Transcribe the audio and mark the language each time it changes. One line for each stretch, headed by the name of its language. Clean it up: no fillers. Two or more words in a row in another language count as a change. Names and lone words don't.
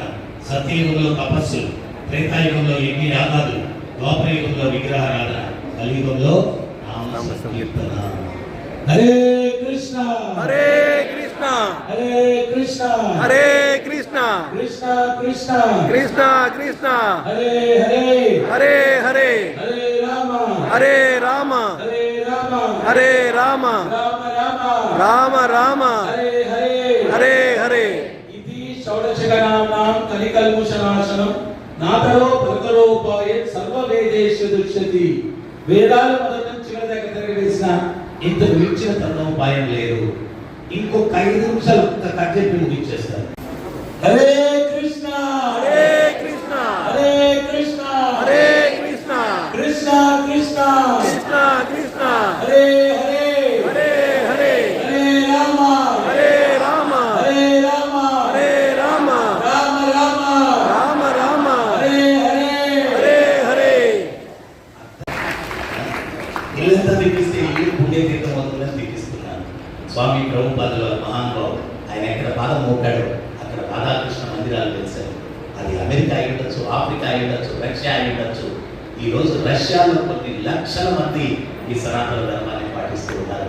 Telugu: సత్యయుగంలో తపస్సులు, త్రేతాయుగంలో యజ్ఞ యాగాదులు, ద్వాపరయుగంలో విగ్రహారాధన, కలియుగంలో నామ సంకీర్తన.
Sanskrit: హరే కృష్ణ హరే కృష్ణ హరే కృష్ణ హరే కృష్ణ కృష్ణ కృష్ణ కృష్ణ కృష్ణ హరే హరే హరే హరే హరే రామ హరే రామ హరే రామ హరే రామ రామ రామ రామ రామ హరే హరే హరే హరే. ఇది షోడశగణానాం కలికల్ముషనాశనం నాతరో ప్రతరోపాయ సర్వవేదేషు దుష్యతి.
Telugu: వేదాలు మొదటి నుంచి చివరి దగ్గర తిరగవేసిన ఇంతకు మించిన తరుణోపాయం లేదు. ఇంకొక 5 నిమిషాలు కట్ చెప్పి ముగించేస్తారు.
Sanskrit: హరే కృష్ణ హరే కృష్ణ హరే కృష్ణ హరే కృష్ణ కృష్ణ కృష్ణ కృష్ణ కృష్ణ హరే హరే హరే హరే హరే రామ హరే రామ హరే రామ హరే రామ రామ రామ రామ రామ హరే హరే హరే హరే.
Telugu: ఇల్లంతా తెప్పిస్తే ఇల్లు పుణ్యతీర్థం అవుతుందని తెప్పిస్తున్నాను. స్వామి ప్రభుపాదుల మహానుభావుడు ఆయన ఎక్కడ పాదం మోపాడు అక్కడ రాధాకృష్ణ మందిరాలు తెలిసారు. అది అమెరికా అయి ఉండొచ్చు, ఆఫ్రికా అయి ఉండొచ్చు, రష్యా అయి ఉండొచ్చు. ఈరోజు రష్యాలో కొన్ని లక్షల మంది ఈ సనాతన ధర్మాన్ని పాటిస్తూ ఉన్నారు.